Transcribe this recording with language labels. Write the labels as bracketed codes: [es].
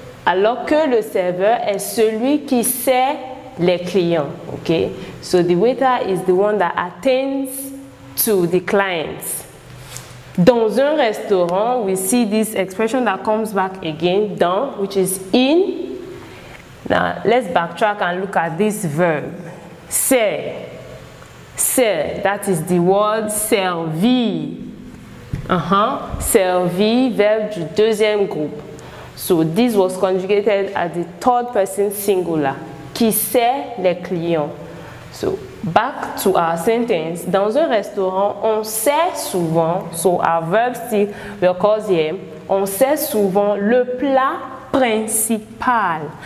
[fr] Alors que le serveur est celui qui sert les clients. [en] Okay? So the waiter is the one that attends to the clients. [fr] Dans un restaurant, [en] we see this expression that comes back again, dans, which is in. Now, let's backtrack and look at this verb. Ser. Ser, that is the word servir. [fr] Servir, verbe du deuxième groupe. [en] So, this was conjugated at the third person singular. [fr] Qui sert les clients. [en] So, back to our sentence. [fr] Dans un restaurant, on sert souvent, [en] so our verb still recurs here, [fr] on sert souvent le plat principal.